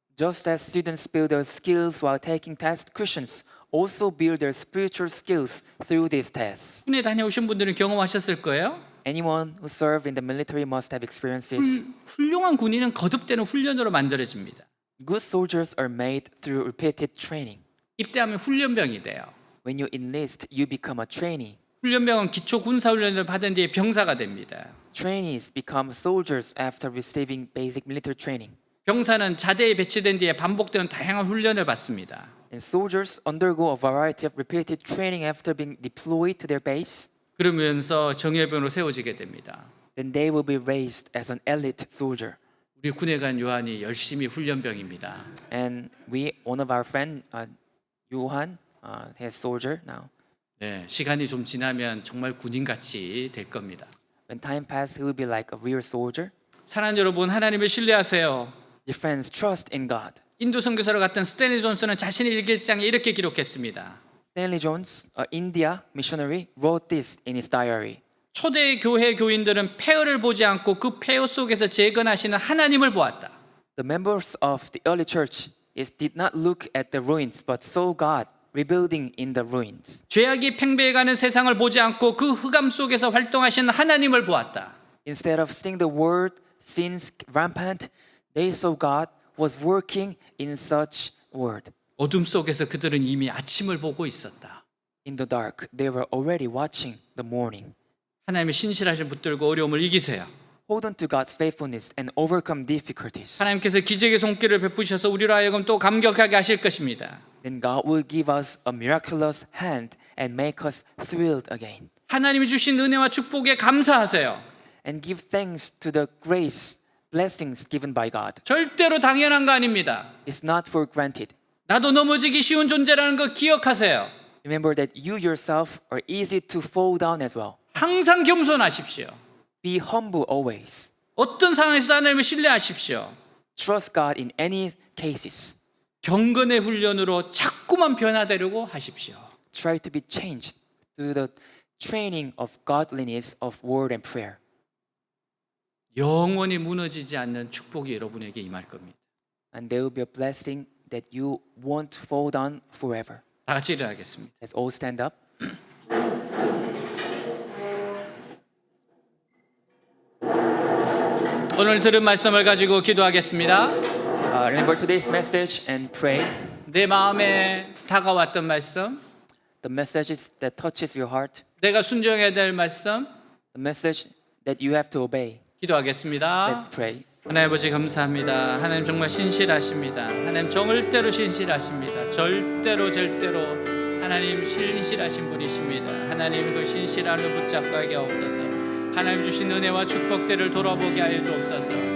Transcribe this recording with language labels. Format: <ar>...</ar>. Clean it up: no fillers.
<en>Just as students build their skills while taking tests, Christians also build their spiritual skills through these tests.</en> <ko>군에 다녀오신 분들은 경험하셨을 거예요.</ko> <en>Anyone who served in the military must have experienced this.</en> <ko>훌륭한 군인은 거듭되는 훈련으로 만들어집니다.</ko> <en>Good soldiers are made through repeated training.</en> <ko>입대하면 훈련병이 돼요.</ko> <en>When you enlist, you become a trainee.</en> <ko>훈련병은 기초 군사 훈련을 받은 뒤에 병사가 됩니다.</ko> <en>Trainees become soldiers after receiving basic military training.</en> <ko>병사는 자대에 배치된 뒤에 반복되는 다양한 훈련을 받습니다.</ko> <en>And soldiers undergo a variety of repeated training after being deployed to their base.</en> <ko>그러면서 정예병으로 세워지게 됩니다.</ko> <en>Then they will be raised as an elite soldier.</en> <ko>우리 군에 간 요한이 열심히 훈련병입니다.</ko> <en>And one of our friend, Johan, is soldier now.</en> <ko>네, 시간이 좀 지나면 정말 군인같이 될 겁니다.</ko> <en>When time passes, he will be like a real soldier.</en> <ko>사랑하는 여러분, 하나님을 신뢰하세요.</ko> <en>Your friends, trust in God.</en> <ko>인도 선교사로 갔던 스탠리 존슨은 자신의 일기장에 이렇게 기록했습니다.</ko> <en>Stanley Jones, an India missionary, wrote this in his diary.</en> <ko>초대 교회 교인들은 폐허를 보지 않고 그 폐허 속에서 재건하시는 하나님을 보았다.</ko> <en>The members of the early church did not look at the ruins, but saw God rebuilding in the ruins.</en> <ko>죄악이 팽배해가는 세상을 보지 않고 그 흑암 속에서 활동하시는 하나님을 보았다.</ko> <en>Instead of seeing the world sins rampant, they saw God was working in such world.</en> <ko>어둠 속에서 그들은 이미 아침을 보고 있었다.</ko> <en>In the dark, they were already watching the morning.</en> <ko>하나님의 신실하신 붙들고 어려움을 이기세요.</ko> <en>Hold on to God's faithfulness and overcome difficulties.</en> <ko>하나님께서 기적의 손길을 베푸셔서 우리로 하여금 또 감격하게 하실 것입니다.</ko> <en>Then God will give us a miraculous hand and make us thrilled again.</en> <ko>하나님이 주신 은혜와 축복에 감사하세요.</ko> <en>And give thanks to the grace, blessings given by God.</en> <ko>절대로 당연한 거 아닙니다.</ko> <en>It's not for granted.</en> <ko>나도 넘어지기 쉬운 존재라는 거 기억하세요.</ko> <en>Remember that you yourself are easy to fall down as well.</en> <ko>항상 겸손하십시오.</ko> <en>Be humble always.</en> <ko>어떤 상황에서도 하나님을 신뢰하십시오.</ko> <en>Trust God in any cases.</en> <ko>경건의 훈련으로 자꾸만 변화되려고 하십시오.</ko> <en>Try to be changed through the training of godliness of word and prayer.</en> <ko>영원히 무너지지 않는 축복이 여러분에게 임할 겁니다.</ko> <en>And there will be a blessing that you won't fall down forever.</en> <ko>다 같이 일어나겠습니다.</ko> <en>Let's all stand up.</en> <ko>오늘 들은 말씀을 가지고 기도하겠습니다.</ko> <en>Remember today's message and pray.</en> <ko>내 마음에 다가왔던 말씀,</ko> <en>The messages that touches your heart.</en> <ko>내가 순종해야 될 말씀</ko> <en>The message that you have to obey.</en> <ko>기도하겠습니다.</ko> <en>Let's pray.</en> <ko>하나님 아버지 감사합니다. 하나님 정말 신실하십니다. 하나님 절대로 신실하십니다. 절대로 하나님 신실하신 분이십니다. 하나님 그 신실함을 붙잡고 하게 없어서 하나님 주신 은혜와 축복들을 돌아보게 하여 주옵소서.</ko>